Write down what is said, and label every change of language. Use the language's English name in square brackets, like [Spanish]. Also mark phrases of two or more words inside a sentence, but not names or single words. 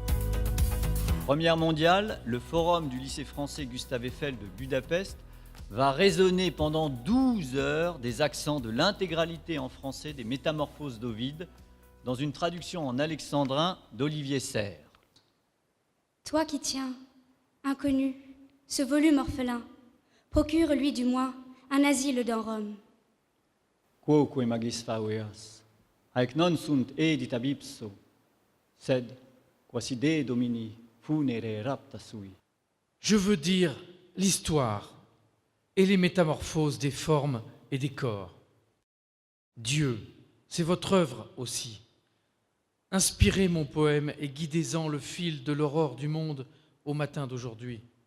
[French] Première mondiale, le forum du lycée français Gustave Eiffel de Budapest va résonner pendant 12 heures des accents de l'intégralité en français des Métamorphoses d'Ovide dans une traduction en alexandrin d'Olivier Serre. Toi qui tiens, inconnu, ce volume orphelin, procure-lui du moins un asile dans Rome. [Latin] Quoque magis faueas, haec non sunt edita ipso, sed quasi Dei Domini funere rapta sui. [French] Je veux dire l'histoire et les métamorphoses des formes et des corps. Dieu, c'est votre œuvre aussi. Inspirez mon poème et guidez-en le fil de l'aurore du monde au matin d'aujourd'hui.